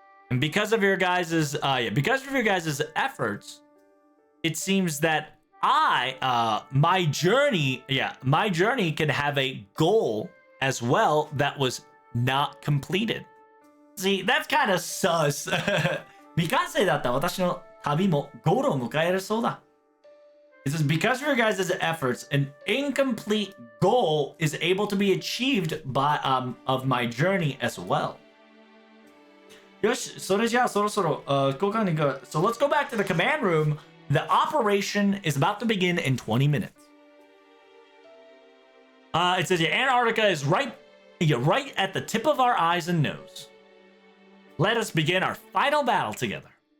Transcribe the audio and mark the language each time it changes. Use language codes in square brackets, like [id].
[en] And because of your guys' efforts, it seems that my journey can have a goal as well that was not completed. See, that's kind of sus. [ja] 未完成だった私の旅もゴールを迎えるそうだ。 [en] It says, because of your guys' efforts, an incomplete goal is able to be achieved by of my journey as well. [ja] よし、それじゃあそろそろ交換に行く。 [en] So let's go back to the command room. The operation is about to begin in 20 minutes. It says, yeah, Antarctica is right at the tip of our eyes and nose. Let us begin our final battle together.